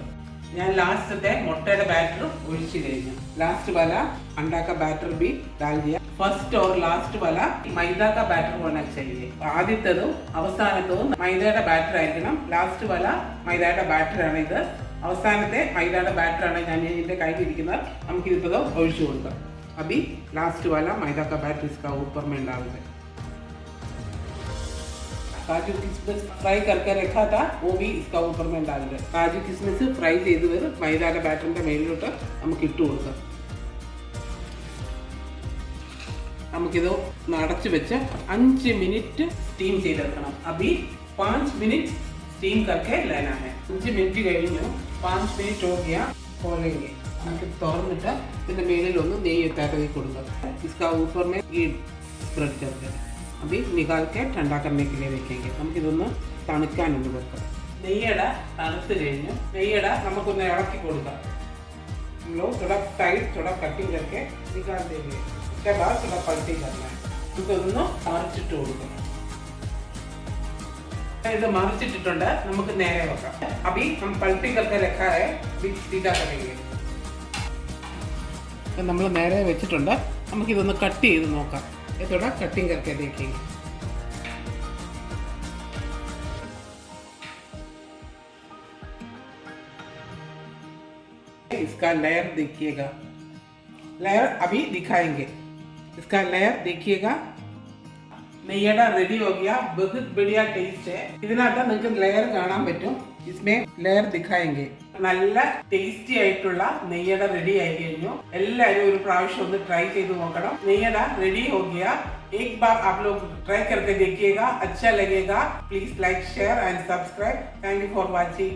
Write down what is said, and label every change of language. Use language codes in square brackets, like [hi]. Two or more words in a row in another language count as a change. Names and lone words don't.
[ml] ഞാൻ ലാസ്റ്റത്തെ മുട്ടയുടെ ബാറ്റർ ഒഴിച്ചു കഴിഞ്ഞു. [hi] लास्ट वाला अंडा का बैटर भी डाल दिया. फर्स्ट और लास्ट वाला मैदा का बैटर होना चाहिए. [ml] ആദ്യത്തേതും അവസാനത്തതും മൈദയുടെ ബാറ്റർ ആയിരിക്കണം. [hi] लास्ट वाला [ml] മൈദയുടെ ബാറ്റർ ആണ് ഇത്. അവസാനത്തെ മൈദയുടെ ബാറ്റർ ആണ് ഞാൻ ഇതിന്റെ കയ്യിലിരിക്കുന്നത്. നമുക്ക് ഇതിപ്പോൾ ഒഴിച്ചു കൊടുക്കാം. [hi] अभी लास्ट वाला मैदा का बैटर इसका ऊपर में डाल दें. काजू किशमिश फ्राई करके रखा था वो भी इसका ऊपर में डाल दें. काजू किशमिश फ्राई [ml] ചെയ്ത് വരും മൈദയുടെ ബാറ്ററിന്റെ മേലിലോട്ട് നമുക്ക് ഇട്ട് കൊടുക്കാം. നമുക്കിത് അടച്ചു വെച്ച് 5 മിനിറ്റ് സ്റ്റീം ചെയ്തെടുക്കണം. [hi] अभी 5 मिनट स्टीम करके लेना है. [ml] 5 മിനിറ്റ് കഴിഞ്ഞു. [hi] 5 मिनट हो गया. खोलेंगे. [ml] നമുക്ക് തുറന്നിട്ട് ഇതിന്റെ മേലിലൊന്ന് നെയ്യ് തടവി കൊടുക്കാം. [hi] इसका ऊपर में घी स्प्रेड करते हैं. अभी निकाल के ठंडा करने के लिए रखेंगे. [ml] നമുക്കിതൊന്ന് തണുക്കാനൊന്ന് വെക്കാം. നെയ്യട തണുത്ത് കഴിഞ്ഞു. നെയ്യട നമുക്കൊന്ന് ഇളക്കി കൊടുക്കാം. [hi] हम लोग थोड़ा साइड थोड़ा कटिंग करके निकाल देंगे. उसके बाद थोड़ा पलटी करना है. [ml] നമുക്കൊന്ന് മറിച്ചിട്ട് കൊടുക്കാം. ഇത് മറിച്ചിട്ടിട്ടുണ്ട്. നമുക്ക് നേരെ വെക്കാം. [hi] अभी हम पलटी करके रखा है. अभी सीधा करेंगे. [ml] നമ്മൾ നേരെ വെച്ചിട്ടുണ്ട്. നമുക്കിതൊന്ന് കട്ട് ചെയ്ത് നോക്കാം. [hi] थोड़ा कटिंग करके देखेंगे. इसका लेयर देखिएगा. लेयर अभी दिखाएंगे. इसका लेयर देखिएगा. [ml] നെയ്യട റെഡി [hi] हो गया. बहुत बढ़िया टेस्ट है. [ml] ഇതിനകത്ത് നിങ്ങൾക്ക് ലെയർ കാണാൻ പറ്റും. [hi] इसमें लेयर दिखाएंगे. [ml] നല്ല ടേസ്റ്റി ആയിട്ടുള്ള നെയ്യട റെഡി ആയി കഴിഞ്ഞു. എല്ലാവരും ഒരു പ്രാവശ്യം ഒന്ന് ട്രൈ ചെയ്ത് നോക്കണം. [hi] നെയ്യട रेडी हो गया. एक बार आप लोग ट्राई करके देखिएगा. अच्छा लगेगा. [en] please like share and subscribe. thank you for watching.